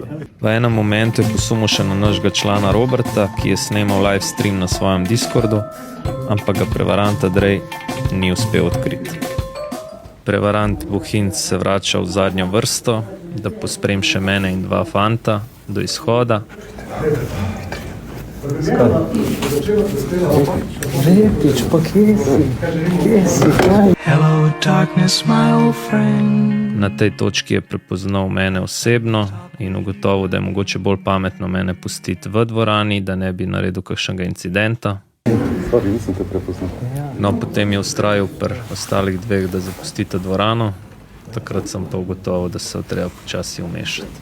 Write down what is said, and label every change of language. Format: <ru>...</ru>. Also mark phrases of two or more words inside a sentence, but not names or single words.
<sl>V enem momentu je posumil še na našega člana Roberta, ki je snemal</sl> <en>live stream</en> <sl>na svojem Discordu, ampak ga prevarant Andrej ni uspel odkriti. Prevarant Bohinc se vrača v zadnjo vrsto, da posprem še mene in 2 fanta do izhoda. Repič, pa kje si? Kje si? Kaj?</sl> <en>Hello darkness, my old friend.</en> <sl>Na tej točki je prepoznal mene osebno in ugotovil, da je mogoče bolj pametno mene pustiti v dvorani, da ne bi naredil kakšnega incidenta. Sorry, nisem te prepoznal. No, potem je ustrajal pri ostalih 2, da zapustite dvorano. Takrat sem pa ugotovil, da se treba počasi umešati.</sl>